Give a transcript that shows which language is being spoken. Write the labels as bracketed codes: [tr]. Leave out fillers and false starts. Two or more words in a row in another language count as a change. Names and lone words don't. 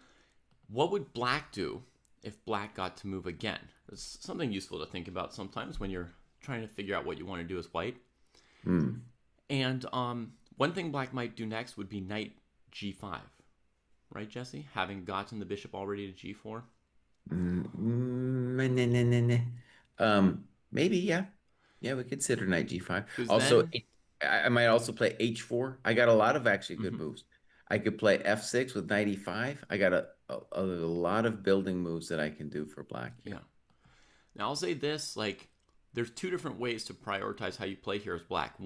[en] What would black do if black got to move again? It's something useful to think about sometimes when you're trying to figure out what you want to do as white. Hmm. And one thing black might do next would be knight G5. Right, Jesse? Having gotten the bishop already to G4? Nah, nah, nah, nah, nah. Maybe, yeah. Yeah, we consider Knight G5. Because Also, then... I might also play H4. I got a lot of actually good Mhm. moves. I could play F6 with Knight E5. I got a lot of building moves that I can do for black here. Yeah. Now, I'll say this, like, there's two different ways to prioritize how you play here as black.